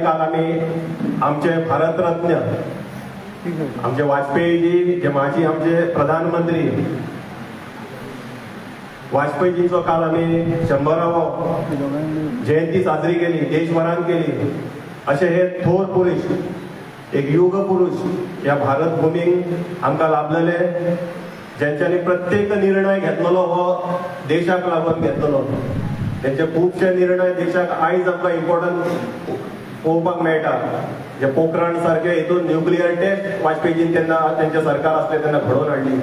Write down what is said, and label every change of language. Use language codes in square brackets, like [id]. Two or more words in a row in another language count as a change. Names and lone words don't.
[mr] काल आम्ही आमचे भारतरत्न आमचे वाजपेयीजी, जे माजी आमचे प्रधानमंत्री वाजपेयीजींचो काल आम्ही 100वी जयंती साजरी केली, देशभरात केली. असे हे थोर पुरुष, एक युग पुरुष या भारत भूमीक आमकां लाभलेले, ज्यांच्यानी प्रत्येक निर्णय घेतलेलो हो देशाक लागून घेतलेलो. [kok] त्यांचे खूपशे निर्णय देशाक आयज आमकां इम्पॉर्टंट पळोवपाक मेळटा. जे पोखरण सारखे हितून [en] nuclear test [kok] वाजपेयीजीन तेन्ना त्यांचे सरकार असले तेन्ना घडोवन हाडली.